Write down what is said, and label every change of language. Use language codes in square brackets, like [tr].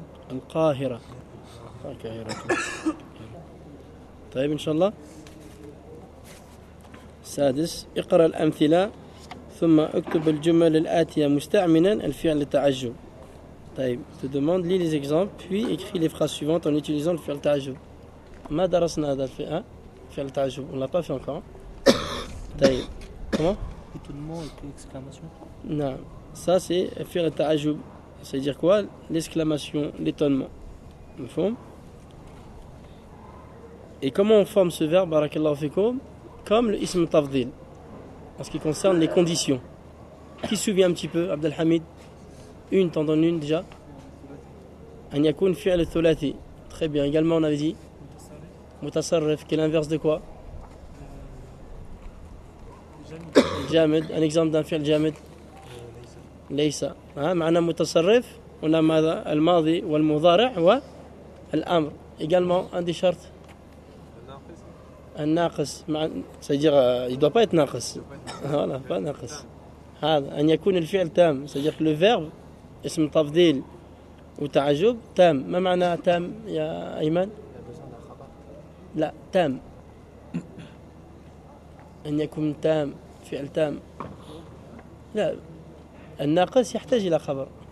[ar] القاهرة القاهرة طيب إن شاء الله سادس اقرأ الأمثلة ثم اكتب الجمل الآتية مستعملا الفعل التعجب طيب [fr] تدمند لي لي زيكزامبل puis écris les phrases suivantes en utilisant le fi'l ta'ajjub [ar] ما درسنا هذا الفعل فعل تعجب [fr] on l'a pas fait encore [ar] طيب [fr] comment étonnement et puis exclamation non ça c'est fi'l ta'ajjub ça veut dire quoi l'exclamation l'étonnement on forme et comment on forme ce verbe barakallahu fikoum comme le ism tafdil en ce qui concerne les conditions qui se souvient un petit peu Abdelhamid Une, t'en donnes une déjà [ar] أن يكون فعل الثلاثي. [fr] Très bien. Également, on avait dit متصرف, qui est l'inverse de quoi? Jamed. Un exemple d'un fil jamed. ليس. [ar] معنى متصرف, [fr] on a [ar] ماذا? الماضي والمضارع والأمر. [fr] Également, un des chartes. [ar] الناقص. [fr] C'est-à-dire, il ne doit pas être ناقص. Voilà, pas ناقص. [ar] أن يكون الفعل تام. [fr] C'est-à-dire que le verbe, [ar] اسم تفضيل وتعجب, [fr] تام. [ar] ما معنى تام يا أيمن؟ لا, تام. أن يكون تام, فعل تام. لا, الناقص يحتاج إلى خبر.